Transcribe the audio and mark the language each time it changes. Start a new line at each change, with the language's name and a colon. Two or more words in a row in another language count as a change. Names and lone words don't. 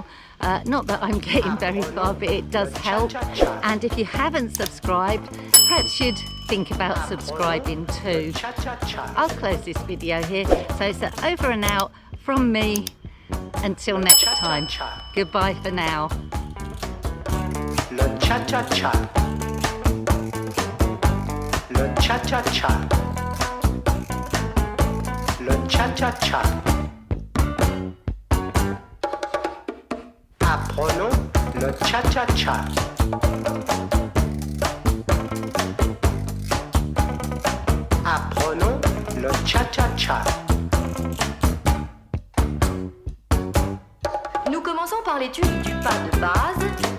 English: Not that I'm getting very far, but it does help. And if you haven't subscribed, perhaps you'd think about subscribing too. I'll close this video here. So it's over and out from me. Until next time. Goodbye for now.
French: Le cha-cha-cha. Le cha-cha-cha. Le cha-cha-cha. Apprenons le cha-cha-cha. Apprenons le cha-cha-cha. Nous commençons par l'étude du pas de base